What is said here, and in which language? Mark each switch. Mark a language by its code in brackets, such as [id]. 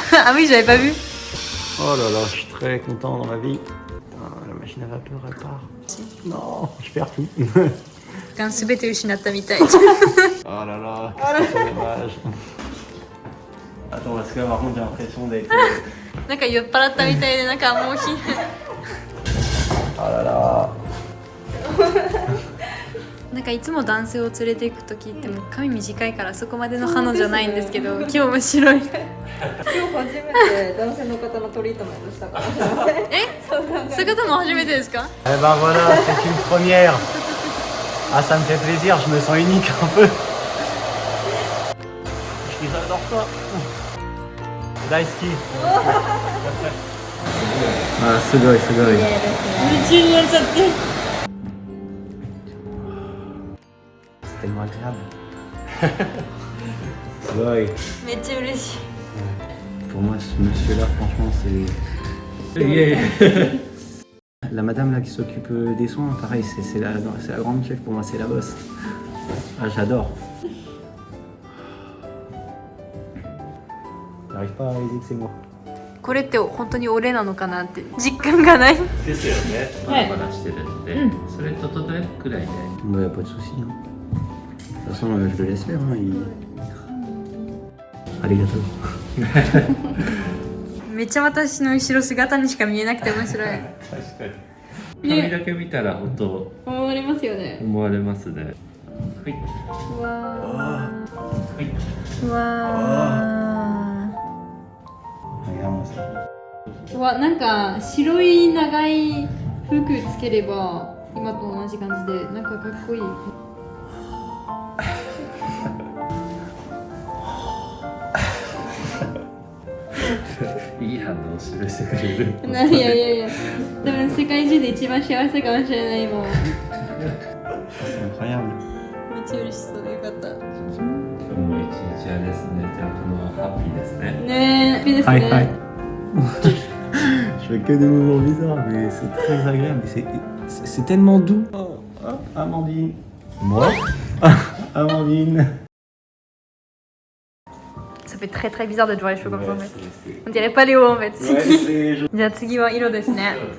[fr] Ah oui j'avais pas vu Oh là là, je suis très content dans ma vie. Ah, la machine à vapeur elle part. Non, je perds tout. [ja] が全て失ったみたい [fr] Oh là là, c'est dommage. Attends, parce que là par contre j'ai l'impression d'être... [ja] なんか酔っ払ったみたいでなんかもうひ [fr] Oh là là. [ja] なんかいつも男性を連れて行くときっても髪短いからそこまでの花じゃないんですけど今日面白い今日初めて男性の方のトリートメントしたかもしれません。そうなんかそういう方も初めてですか [fr] Eh ben voilà, c'est une première. Ah, ça me fait plaisir, je me sens unique un peu. J'adore ça. Daisuki. [ja] Ah, sugoi, sugoi. 夢中になっちゃって。 [fr] C'est tellement agréable. [ja] Sugoi. めっちゃ嬉しい [fr] Pour moi, ce monsieur-là, franchement, c'est... La madame là qui s'occupe des soins, pareil, c'est la grande chef, pour moi, c'est la boss. Ah, j'adore. J'arrive pas à réaliser que c'est moi. [ja] これって本当に俺なのかなって実感がないですよね。バラバラしてるんで、それ整えるくらいで。 [fr] Bah, y a pas de souci. Hein. De toute façon, je le laisse faire. Hein, Arigato. [ja] めっちゃ私の後ろ姿にしか見えなくて面白い確かに。髪だけ見たら本当思われますよね。思われますね。はい。うわはい。ーうわ [fr] Regarde-moi ça. [ja] うわ、なんか白い長い服つければ今と同じ感じでなんかかっこいい。いい反応を示してくれる。いやいやいや、多分世界中で一番幸せかもしれない今は。 [fr] C'est incroyable. [ja] めっちゃ嬉しそうでよかった今日も一日はですね、じゃあこのハッピーですね。ねえ、いいですね。 Hi, hi. [fr] Je fais que des mouvements bizarres, mais c'est très agréable. C'est tellement doux. Oh, oh, Amandine. Moi Amandine. Ça fait très très bizarre de te voir les cheveux comme ça en fait On dirait pas Léo en fait [ja] じゃあ次は色ですね